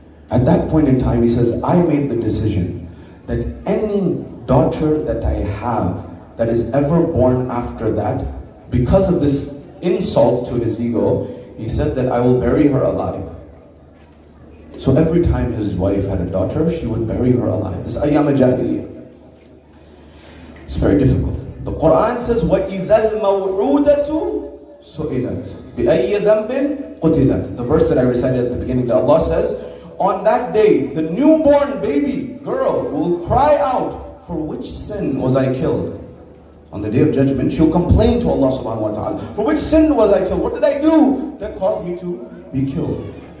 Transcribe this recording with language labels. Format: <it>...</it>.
<en>At that point in time, he says, I made the decision that any daughter that I have that is ever born after that, because of this insult to his ego, he said that I will bury her alive. So every time his wife had a daughter, she would bury her alive. This Ayyam Jahiliyyah. It's very difficult. The Quran says,</en> <ar>وَإِذَا الْمَوْعُودَةُ سُئِلَتْ بِأَيِّ ذَنْبٍ قُتِلَتْ.</ar> <en>The verse that I recited at the beginning, that Allah says, on that day, the newborn baby girl will cry out, for which sin was I killed? On the day of judgment, she'll complain to Allah subhanahu wa ta'ala, for which sin was I killed? What did I do that caused me to be killed?</en>